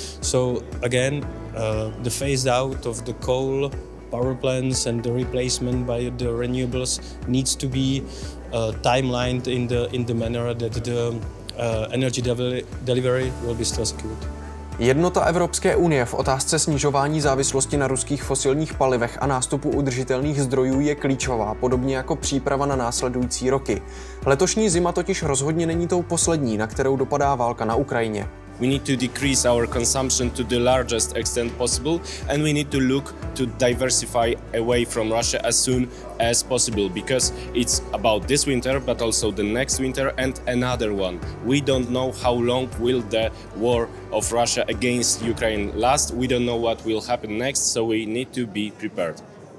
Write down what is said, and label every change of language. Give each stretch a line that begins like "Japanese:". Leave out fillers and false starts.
English: So again, the phased out of the coal power plants and the replacement by the renewables needs to be timelined in the manner that the energy delivery will be still secured.
Czech: Jednota Evropské unie v otázce snižování závislosti na ruských fosilních palivech a nástupu udržitelných zdrojů je klíčová, podobně jako příprava na následující roky. Letošní zima totiž rozhodně není tou poslední, na kterou dopadá válka na Ukrajině.
English: We need to decrease our consumption to the largest extent possible, and we need to look to diversify away from Russia as soon as possible, because it's about this winter but also the next winter and another one. We don't know how long will the war of Russia against Ukraine last. We don't know what will happen next, so we need to be prepared.